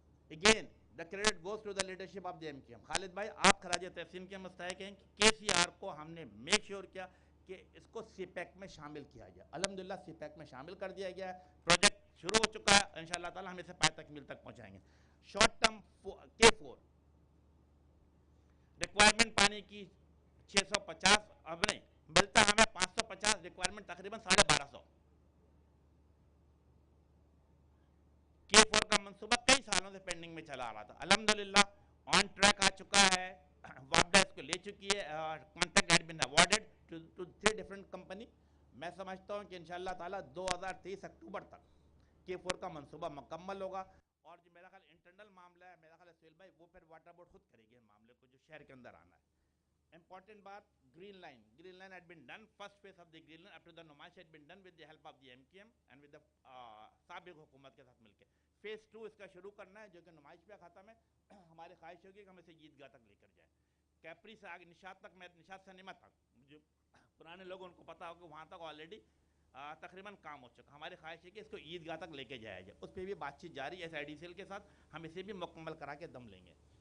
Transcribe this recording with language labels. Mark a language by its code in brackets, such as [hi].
[en] Again the credit goes to the leadership of the MKM. [ur] خالد بھائی آپ خراج تحسین کے مستحق ہیں کہ کے سی آر کو ہم نے میک شیور کیا کہ اس کو سی پیک میں شامل کیا جائے. الحمدللہ سی پیک میں شامل کر دیا گیا ہے, پروجیکٹ شروع ہو چکا ہے, انشاءاللہ تعالی ہم اسے پائے تکمیل تک پہنچائیں گے. شارٹ ٹرم K4 ریکوائرمنٹ پانی کی 650, اب نہیں ملتا ہمیں 550, ریکوائرمنٹ تقریباً 1250. K4 کا منصوبہ کئی سالوں سے پینڈنگ میں چلا آ رہا تھا, الحمدللہ آن ٹریک آ چکا ہے. وابڈا اس کو لے چکی ہے, [en] Contract had been awarded to 3 different company. [ur] میں سمجھتا ہوں کہ انشاءاللہ تعالی 2023 اکتوبر تک K4 کا منصوبہ مکمل ہوگا. اور جو میرا خیال انٹرنل معاملہ ہے, میرا خیال ہے سہیل بھائی وہ پھر واٹر بورڈ خود کرے گی معاملے کو, جو شہر کے اندر آنا ہے. امپورٹنٹ بات, green line [en] had been done. First phase of the green line up to the نمائش had been done with the help of the MKM and with the [ur] سابق حکومت کے ساتھ مل کے. فیز 2 اس کا شروع کرنا ہے, جو کہ نمائش پہ ختم ہے. ہماری خواہش ہوگی کہ ہم اسے عیدگاہ تک لے کر جائیں. کیپری سے آگے نشاط تک, میں نشاط سے نعمت تک, جو پرانے لوگ ان کو پتا ہو کہ وہاں تک آلریڈی تقریباً کام ہو چکا. ہماری خواہش ہے کہ اس کو عیدگاہ تک لے کے جایا جائے. اس پہ بھی بات چیت جاری ہے SIDCL کے ساتھ, ہم اسے بھی مکمل کرا کے دم لیں گے.